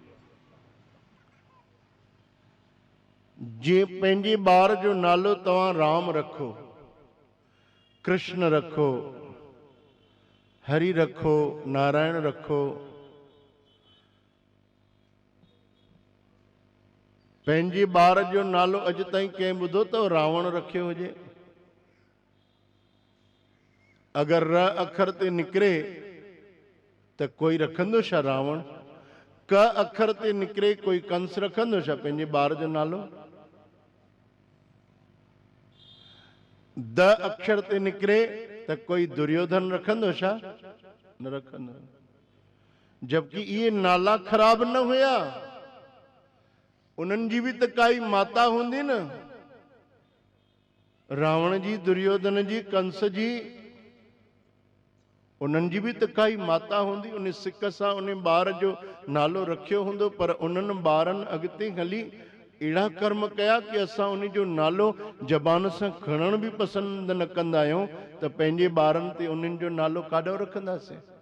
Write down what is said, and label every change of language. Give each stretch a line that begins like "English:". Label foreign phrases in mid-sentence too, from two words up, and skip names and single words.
Sindhi: जे पंहिंजे ॿार जो नालो तव्हां राम रखो, कृष्ण रखो, हरि रखो, नारायण रखो, पंहिंजे ॿार जो नालो अॼु ताईं कंहिं ॿुधो अथव रावण रखियो हुजे? अगर र अखर ते निकिरे त कोई रखंदो छा रावण? क अखर ते निकिरे कोई कंस रखंदो छा पंहिंजे ॿार जो नालो? द अक्षर ते निकिरे त कोई दुर्योधन रखंदो छा? न रखंदो। जबकि इहे नाला ख़राब न हुया, उन्हनि जी भी त काई माता हूंदी न। रावण जी, दुर्योधन जी, कंस जी, उन्हनि जी भी त काई माता हूंदी। उन सिक सां उन ॿार जो नालो रखियो हूंदो, पर उन्हनि ॿारनि अॻिते हली अहिड़ा कर्म कया कि असां उन जो नालो ज़बान सां खणण भी पसंदि न कंदा आहियूं त पंहिंजे ॿारनि ते उन्हनि जो नालो काॾो रखंदासीं?